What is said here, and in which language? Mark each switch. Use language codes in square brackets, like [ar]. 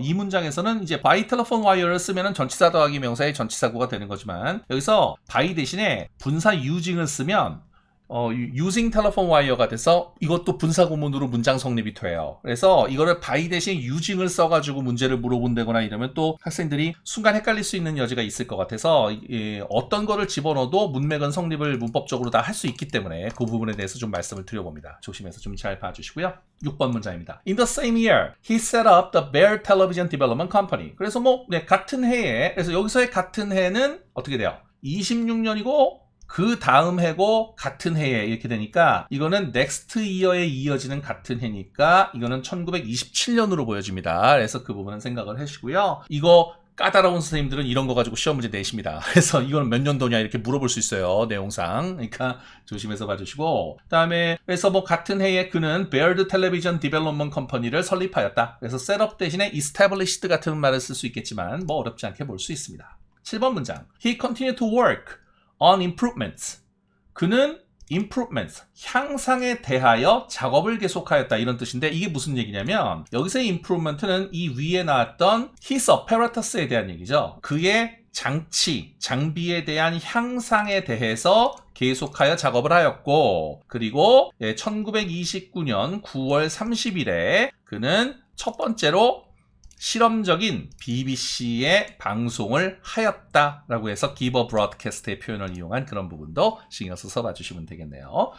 [ko] 이 문장에서는 이제 by telephone wire를 쓰면은 전치사 더하기 명사의 전치사구가 되는 거지만 여기서 by 대신에 분사 using을 쓰면 using telephone wire가 돼서 이것도 분사 구문으로 문장 성립이 돼요. 그래서 이거를 by 대신 using을 써가지고 문제를 물어본다거나 이러면 또 학생들이 순간 헷갈릴 수 있는 여지가 있을 것 같아서 어떤 거를 집어넣어도 문맥은 성립을 문법적으로 다 할 수 있기 때문에 그 부분에 대해서 좀 말씀을 드려봅니다. 조심해서 좀 잘 봐주시고요. 6번 문장입니다. [en] In the same year, he set up the Bear Television Development Company. [ko] 그래서 같은 해에, 그래서 여기서의 같은 해는 어떻게 돼요? 26년이고 그 다음 해고 같은 해에 이렇게 되니까 이거는 next year에 이어지는 같은 해니까 이거는 1927년으로 보여집니다. 그래서 그 부분은 생각을 하시고요. 이거 까다로운 선생님들은 이런 거 가지고 시험 문제 내십니다. 그래서 이거는 몇 년도냐 이렇게 물어볼 수 있어요. 내용상. 그러니까 조심해서 봐주시고 그다음에 그래서 같은 해에 그는 Baird Television Development Company를 설립하였다. 그래서 set up 대신에 established 같은 말을 쓸 수 있겠지만 어렵지 않게 볼 수 있습니다. 7번 문장. [en] He continued to work on improvements. [ko] 그는 improvements, 향상에 대하여 작업을 계속하였다 이런 뜻인데 이게 무슨 얘기냐면 여기서의 improvement는 이 위에 나왔던 his apparatus에 대한 얘기죠. 그의 장치, 장비에 대한 향상에 대해서 계속하여 작업을 하였고 그리고 1929년 9월 30일에 그는 첫 번째로 실험적인 BBC의 방송을 하였다라고 해서 give a broadcast의 표현을 이용한 그런 부분도 신경 써서 봐주시면 되겠네요.